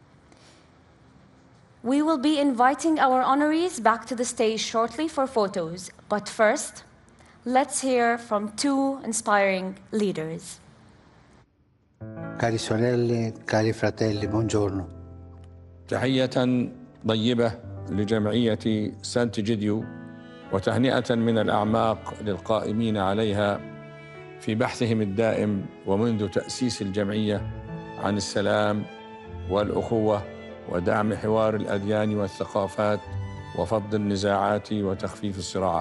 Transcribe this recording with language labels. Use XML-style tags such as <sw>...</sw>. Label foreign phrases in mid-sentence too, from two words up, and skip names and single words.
<en>We will be inviting our honorees back to the stage shortly for photos, but first, let's hear from two inspiring leaders.</en> <it>Cari sorelle, cari fratelli, buongiorno.</it> <ar>تحية طيبة لجمعية سانت جيديو وتهنئة من الأعماق للقائمين عليها في بحثهم الدائم ومنذ تأسيس الجمعية عن السلام والأخوة ودعم حوار الأديان والثقافات وفض النزاعات وتخفيف الصراعات.</ar>